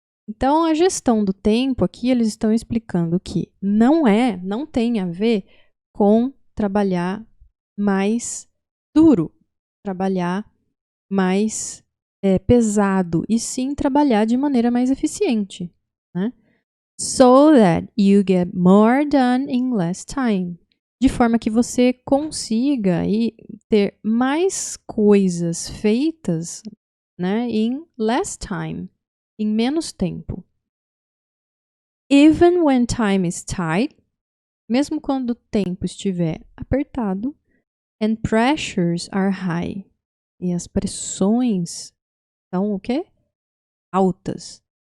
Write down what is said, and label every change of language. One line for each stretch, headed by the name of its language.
Portuguese: Então, a gestão do tempo aqui, eles estão explicando que não tem a ver com trabalhar mais duro, trabalhar mais pesado, e sim trabalhar de maneira mais eficiente, né?
English: So that you get more done in less time.
Portuguese: De forma que você consiga ter mais coisas feitas, né, em
English: less time,
Portuguese: em menos tempo.
English: Even when time is tight,
Portuguese: mesmo quando o tempo estiver apertado,
English: and pressures are high,
Portuguese: e as pressões são o quê? Altas.